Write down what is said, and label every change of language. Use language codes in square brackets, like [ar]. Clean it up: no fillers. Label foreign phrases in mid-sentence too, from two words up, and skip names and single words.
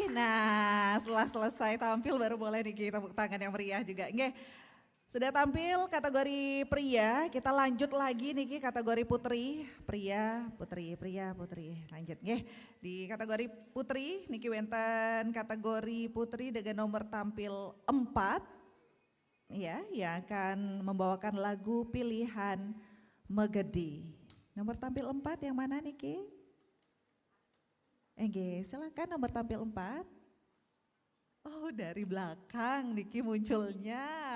[id] Nah, setelah selesai tampil baru boleh nih Ki, tepuk tangan yang meriah juga. Nggih. Sudah tampil kategori pria, kita lanjut lagi nih Ki, kategori putri. Pria, putri. Lanjut nggih. Di kategori putri, [ban] Niki wenten [id] kategori putri dengan nomor tampil 4. Ya, yang akan membawakan lagu pilihan Megedi. Nomor tampil 4 yang mana Niki? Oke, silakan nomor tampil 4. Oh, dari belakang Niki munculnya.